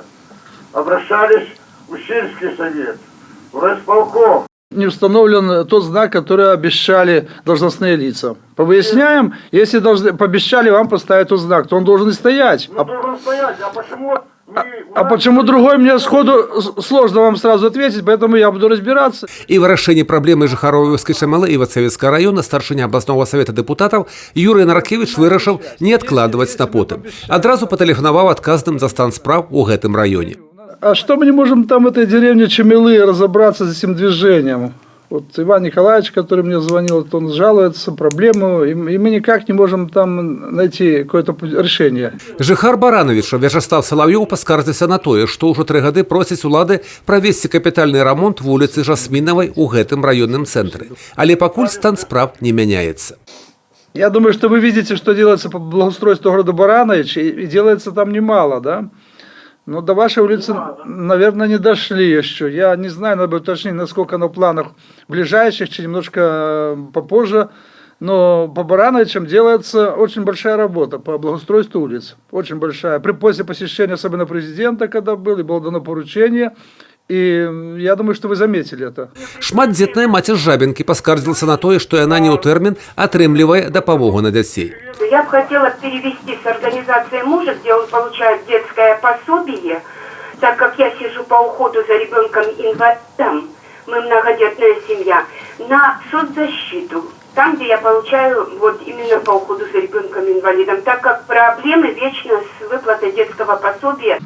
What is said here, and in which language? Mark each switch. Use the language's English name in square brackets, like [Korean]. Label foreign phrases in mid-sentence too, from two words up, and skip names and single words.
[Russian] Обращались в сельский совет, в райисполком. Не установлен тот знак, который обещали должностные лица. Повыясняем, если пообещали вам поставить тот знак, то он должен и стоять. Ну, должен стоять, а почему... Почему другой, мне сходу сложно вам сразу ответить, поэтому я буду разбираться. [Belarusian] І вырашэнне праблемы жыхароў вёскі Шамялы Івацевецкага раёна старшыня абласнога савета дэпутатаў Юрый Наркевіч вырашыў не адкладваць на потым. Адразу патэлефанаваў адказным за стан спраў у гэтым раёне. [Russian] А что мы не можем там в этой деревне Чемелы разобраться с этим движением? Вот Иван Николаевич, который мне звонил, он жалуется, проблему, и мы никак не можем там найти какое-то решение. [Belarusian] Жыхар Барановича Вячеслав Салавёў паскардзіўся на тое, што ўжо 3 гады просіць улады правесці капітальны рамонт вуліцы Жасмінавай у гэтым раённым цэнтры. Але пакуль стан спраў не мяняецца. [Russian] Я думаю, что вы видите, что делается по благоустройству города Баранович, и делается там немало, да? Но до вашей улицы, наверное, не дошли еще. Я не знаю, надо бы уточнить, насколько на планах ближайших, чуть немножко попозже. Но по Барановичам делается очень большая работа по благоустройству улиц. Очень большая. После посещения, особенно президента, когда был, и было дано поручение. И я думаю, что вы заметили это. [Belarusian] Шматдзетная маці з Жабінкі паскардзілася на тое, што яна не ў тэрмін атрымлівае дапамогу на дзяцей. [Russian] Я бы хотела перевести с организацией мужа, где он получает детское пособие, так как я сижу по уходу за ребенком-инвалидом, мы многодетная семья, на соцзащиту, там, где я получаю вот именно по уходу за ребенком-инвалидом, так как проблемы вечно с выплатой детского пособия.